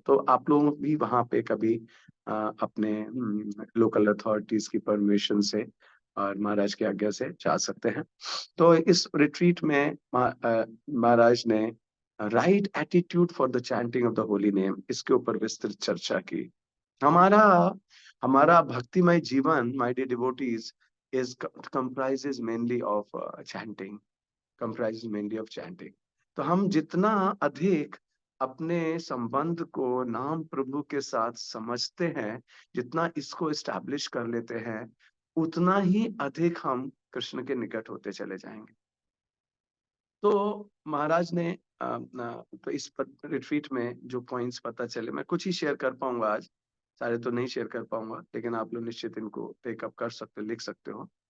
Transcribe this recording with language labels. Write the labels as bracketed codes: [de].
[hi] तो आप लोग भी वहां पे कभी अपने लोकल अथॉरिटीज की परमिशन से और महाराज की आज्ञा से जा सकते हैं। तो इस रिट्रीट में महाराज ने [en] right attitude for the chanting of the holy name, [hi] इसके ऊपर विस्तृत चर्चा की। हमारा भक्तिमय जीवन, [en] My dear devotees, is comprises mainly of chanting, comprises mainly of chanting। [hi] तो हम जितना अधिक अपने संबंध को नाम प्रभु के साथ समझते हैं, जितना इसको एस्टैब्लिश कर लेते हैं, उतना ही अधिक हम कृष्ण के निकट होते चले जाएंगे। तो महाराज ने तो इस रिट्रीट में जो पॉइंट्स पता चले, मैं कुछ ही शेयर कर पाऊंगा आज, सारे तो नहीं शेयर कर पाऊंगा, लेकिन आप लोग निश्चित इनको टेकअप कर सकते, लिख सकते हो।